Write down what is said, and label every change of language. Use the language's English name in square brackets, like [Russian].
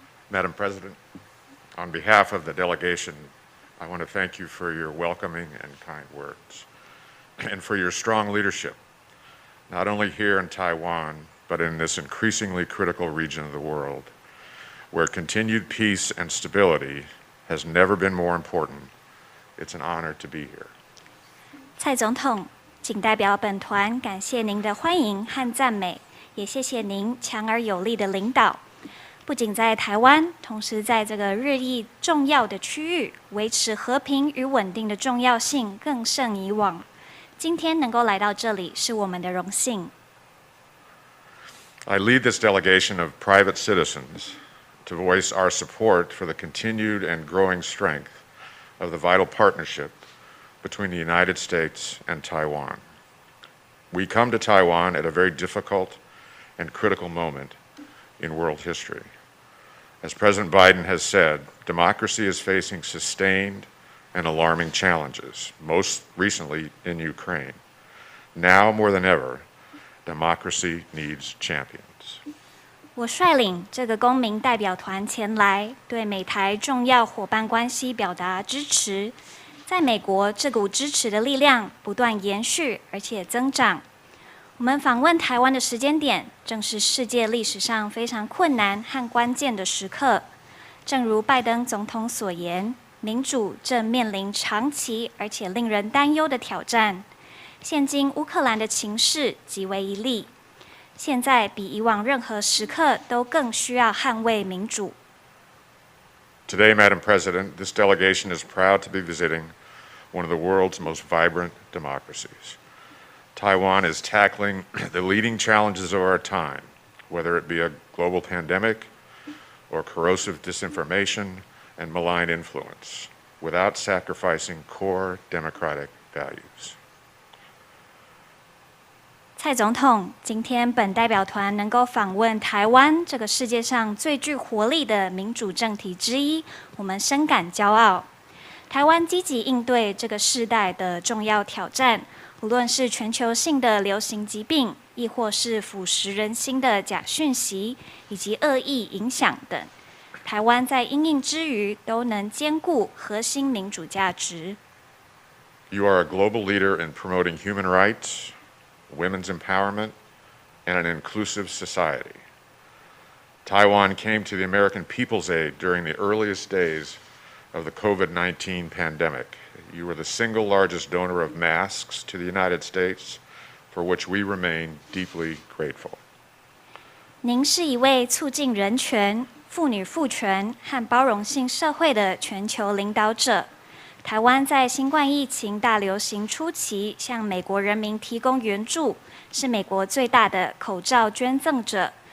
[English] Madam President, on behalf of the delegation, I want to thank you for your welcoming and kind words, and for your strong leadership, not only here in Taiwan, but in this increasingly critical region of the world, where continued peace and stability has never been more important. It's an honor to be here. [Chinese] 蔡总统，仅代表本团感谢您的欢迎和赞美，也谢谢您强而有力的领导。不仅在台湾，同时在这个日益重要的区域，维持和平与稳定的重要性更胜以往。今天能够来到这里，是我们的荣幸。 [English] I lead this delegation of private citizens to voice our support for the continued and growing strength of the vital partnership between the United States and Taiwan. We come to Taiwan at a very difficult and critical moment in world history. As President Biden has said, democracy is facing sustained and alarming challenges, most recently in Ukraine. Now more than ever, democracy needs champions. [Chinese] 我率领这个公民代表团前来，对美台重要伙伴关系表达支持。在美国，这股支持的力量不断延续，而且增长。我们访问台湾的时间点，正是世界历史上非常困难和关键的时刻。正如拜登总统所言，民主正面临长期而且令人担忧的挑战。现今乌克兰的情势极为一例，现在比以往任何时刻都更需要捍卫民主。 [English] Today, Madam President, this delegation is proud to be visiting one of the world's most vibrant democracies. Taiwan is tackling the leading challenges of our time, whether it be a global pandemic or corrosive disinformation and malign influence, without sacrificing core democratic values. [Chinese] 蔡总统，今天本代表团能够访问台湾这个世界上最具活力的民主政体之一，我们深感骄傲。台湾积极应对这个世代的重要挑战，无论是全球性的流行疾病，亦或是腐蚀人心的假讯息以及恶意影响等，台湾在因应之余都能兼顾核心民主价值。 [English] You are a global leader in promoting human rights, women's empowerment, and an inclusive society. Taiwan came to the American people's aid during the earliest days of the COVID-19 pandemic. You were the single largest donor of masks to the United States, for which we remain deeply grateful. [Chinese] 您是一位促进人权、妇女赋权和包容性社会的全球领导者。台湾在新冠疫情大流行初期向美国人民提供援助，是美国最大的口罩捐赠者。